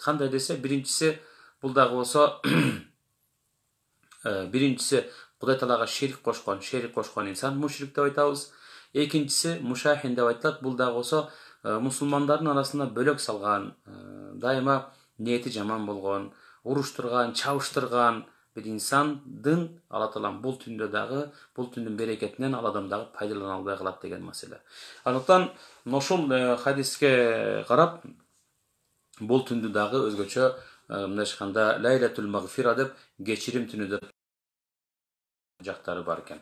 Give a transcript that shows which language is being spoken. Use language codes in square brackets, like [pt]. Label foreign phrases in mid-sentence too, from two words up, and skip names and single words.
[ky] Кандай десе, биринчиси бул дагы болсо биринчиси Кудай Таалага шерик кошкон инсан, мушрик деп айтабыз. Экинчиси мушахин деп айтылат. Бул дагы болсо мусулмандардын арасына бөлөк салган, дайыма ниети жаман болгон, уруштурган, чабыштырган бир инсандын Алла Таалам бул түндө дагы, бул түндүн берекетинен ал адам дагы пайдалана албай калат деген маселе. Андыктан ошол хадиске карап, бул түндү дагы өзгөчө мындай айтканда Лайлатул Магфира деп, кечирим түнү деп жактары бар экен.